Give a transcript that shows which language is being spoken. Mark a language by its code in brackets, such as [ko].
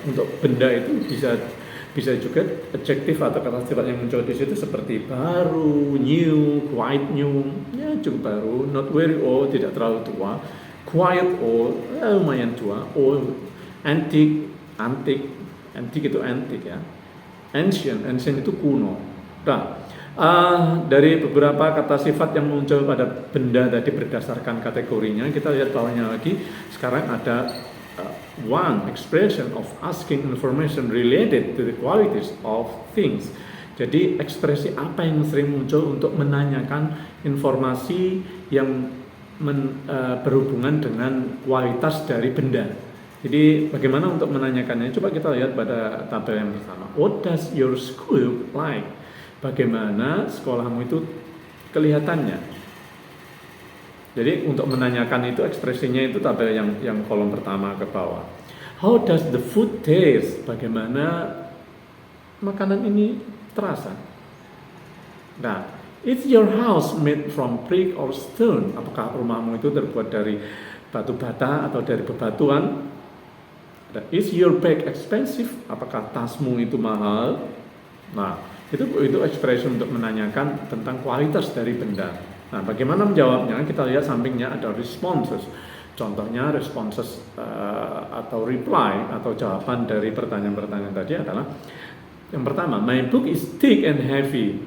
[id] Untuk benda itu bisa juga adjektif atau kata sifat yang muncul di situ seperti baru, [en] new, quite new, [id] ya cukup baru, [en] not very old, [id] tidak terlalu tua, [en] quite old, [id] lumayan tua, [en] old, antique [id] itu antique ya, ancient itu kuno. Nah, dari beberapa kata sifat yang muncul pada benda tadi berdasarkan kategorinya, kita lihat bawahnya lagi. Sekarang ada [en] one expression of asking information related to the qualities of things. [id] Jadi ekspresi apa yang sering muncul untuk menanyakan informasi yang berhubungan dengan kualitas dari benda. Jadi bagaimana untuk menanyakannya? Coba kita lihat pada tabel yang pertama. [en] What does your school like? [id] Bagaimana sekolahmu itu kelihatannya? Jadi untuk menanyakan itu ekspresinya itu tabel yang kolom pertama ke bawah. [en] How does the food taste? [id] Bagaimana makanan ini terasa? [en] Nah, is your house made from brick or stone? [id] Apakah rumahmu itu terbuat dari batu bata atau dari bebatuan? [en] Is your bag expensive? [id] Apakah tasmu itu mahal? Nah, itu ekspresi untuk menanyakan tentang kualitas dari benda. Nah, bagaimana menjawabnya? Kita lihat sampingnya ada responses. Contohnya responses atau reply atau jawaban dari pertanyaan-pertanyaan tadi adalah yang pertama, [en] my book is thick and heavy.